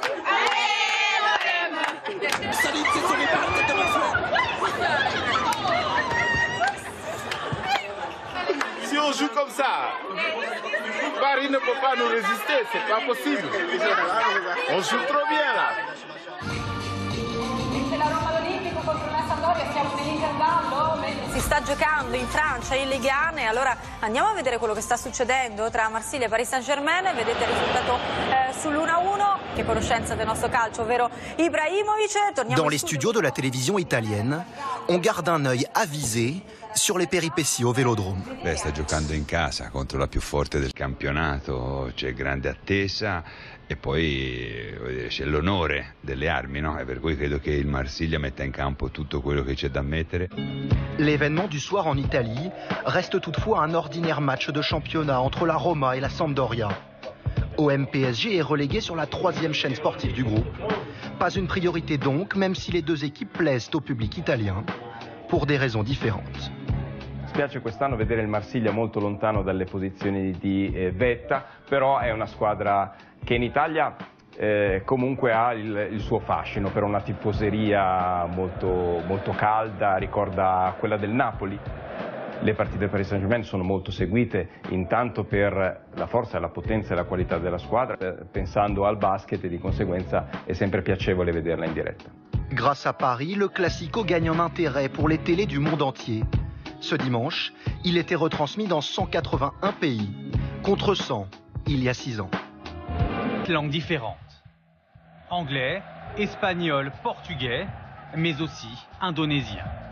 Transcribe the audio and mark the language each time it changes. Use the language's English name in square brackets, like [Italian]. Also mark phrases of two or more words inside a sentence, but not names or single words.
[French] Si on joue comme ça, Paris ne peut pas nous résister, c'est pas possible. On joue trop bien là. [Italian] Si sta giocando in Francia, in Ligue 1, e allora andiamo a vedere quello che sta succedendo tra Marsiglia e Paris Saint-Germain. Vedete il risultato sull'1-1. Che conoscenza del nostro calcio, ovvero Ibrahimovic. [French] Dans les studios de la télévision italienne, on garde un œil avisé sur les péripéties au Vélodrome. [Italian] Beh, sta giocando in casa contro la più forte del campionato, c'è grande attesa e poi c'è l'onore delle armi, no? E per cui credo che il Marsiglia metta in campo tutto quello che c'è da mettere. [French] L'événement du soir en Italie reste toutefois un ordinaire match de championnat entre la Roma et la Sampdoria. OM-PSG est relégué sur la 3e chaîne sportive du groupe. Pas une priorité donc, même si les deux équipes plaisent au public italien, pour des raisons différentes. [Italian] Spiace quest'anno vedere il Marsiglia molto lontano dalle posizioni di vetta, però è una squadra che in Italia comunque ha il suo fascino, per una tifoseria molto calda, ricorda quella del Napoli. Le partite del Paris Saint-Germain sono molto seguite, intanto per la forza, la potenza e la qualità della squadra, pensando al basket, e di conseguenza è sempre piacevole vederla in diretta. [French] Grâce à Paris, le Classico gagne en intérêt pour les télés du monde entier. Ce dimanche, il était retransmis dans 181 pays, contre 100 il y a 6 ans. Langues différentes. Anglais, espagnol, portugais, mais aussi indonésien.